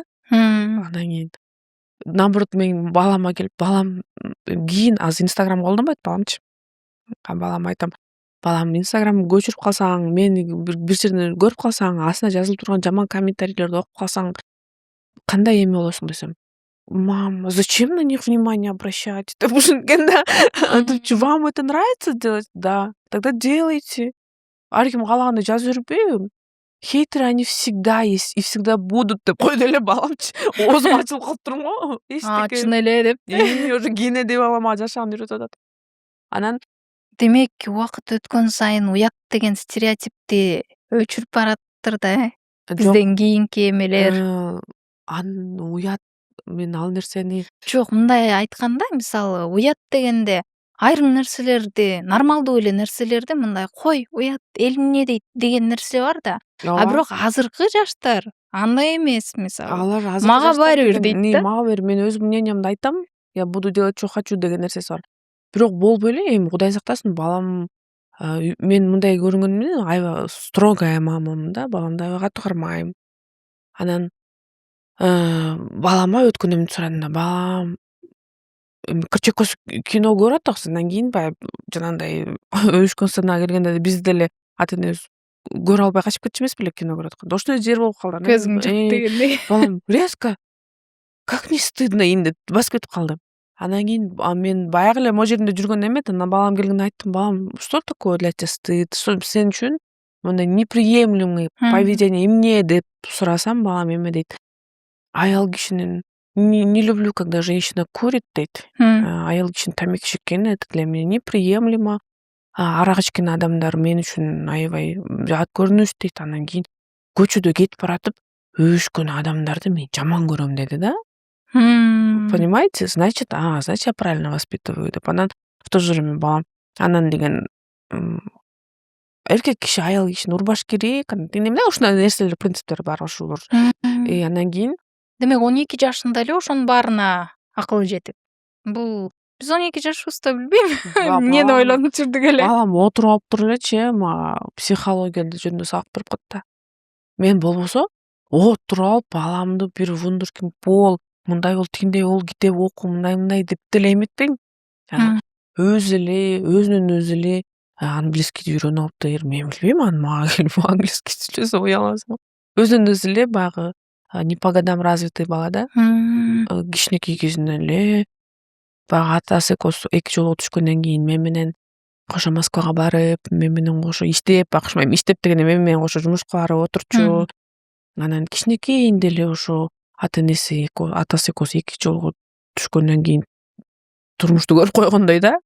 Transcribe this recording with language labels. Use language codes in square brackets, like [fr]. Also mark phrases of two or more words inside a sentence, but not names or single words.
[ky] Анан кийин наоборот мен балама келип, балам кийин азыр Instagram колдонбойт баламчы. Балам айтам: балам, Instagram'ды көчүрүп калсаң, мени бир жерден көрүп калсаң, астына жазылып турган жаман комментарийлерди окуп калсаң, кандай эме болосуң десем: [ru] мам, зачем на них внимание обращать? [ky] Деп ушинткен да. [ru] Вам это нравится делать? Да. Тогда делайте. [ky] Ар ким каалагандай жаза бербейби? [ru] Хейтеры они всегда есть и всегда будут [ky] деп койду эле баламчы. Оозум ачылып калып турмун го. Чын эле деп. Уже кийине деп балама жашаганды үйрөтүп атат. Анан Демек, убакыт өткөн сайын уят деген стереотипти өчүрүп бараттыр да, бизден кийинки эмелер. Уят, мен ал нерсени Жок, мындай айтканда, мисалы, уят дегенде айрым нерселерди, нормалдуу эле нерселерди мындай кой, уят, эл эмне дейт деген нерсе бар да. А бирок азыркы жаштар андай эмес, мисалы. алар азыр Мага баары бир дейт да. Мага баары, мен өз мнениямды айтам. [ru] Я буду делать, что хочу [ky] деген нерсеси бар. бирок болбой эле, эми Кудай сактасын, балам мен мындай көрүнгөнүм менен аябай строгая мамамын да, баламды аябай катуу кармайм. Анан балама өткөндө сурадым да, балам кырчек көз кино көрүп атабыз, андан кийин баягы жанагындай өбүшкөн сценага келгенде биз деле ата энебиз көрө албай качып кетчү эмес беле кино көрүп атканда. Ошондой жер болуп калды. Анан Көзүң жок дегендей. балам [ru] резко как не стыдно им [ky] деп басып кетип калды. Андан кийин мен баягы эле могу жеримде жүргөн эмет. Анан балам келгенде айттым, балам, [ru] что такое для тебя стыд? [ky] Что сен үчүн мындай [ru] неприемлемый поведение [ky] эмне деп сурасам, балам эме дейт. Аял кишинин [ru] не люблю, когда женщина курит дейт. [ky] Аял кишинин тамеки чеккени [ru] это для меня неприемлемо. [ky] Арак ичкен адамдар мен үчүн аябай жат көрүнүш дейт. Андан кийин көчөдө кетип баратып өбүшкөн адамдарды мен жаман көрөм деди да. [ru] Понимаете? Значит, я правильно воспитываю деп. [ky] Анан [ru] в то же время [ky] балам анан деген эркек киши аял кишини урбаш керек. Эмне ушундай нерселер, принциптер бар ошолор. Андан кийин Демек 12 жашында эле ошонун баарына акылы жетип. Бул биз 12 жашыбызда билбейм. Эмнени ойлонуп жүрдүк эле. Балам отуруп алыптыр элечи, мага психология жөнүндө сабак берип коет да. Мен болбосо отуруп алып баламды бир вундеркинд бол, мындай бол, тигиндей бол, китеп оку, мындай деп деле эметпейм. Өзү эле, өзүнөн өзү эле английскийди үйрөнүп алыптыр. Мен билбейм, мага келип английский сүйлөсө уя аласың. Өзүнөн өзү эле баягы [ru] не по годам развитый [ky] бала да. Кичинекей кезинен эле баягы атасы эки жолу түшкөндөн кийин мен менен кошо Москвага барып, мен менен кошо иштеп, акырмайм иштеп дегенде мен менен кошо жумушка барып отурчу. Анан кичинекейинде эле ошо атасы экөөсү эки жолу түшкөндөн кийин турмушту көрүп койгондой да.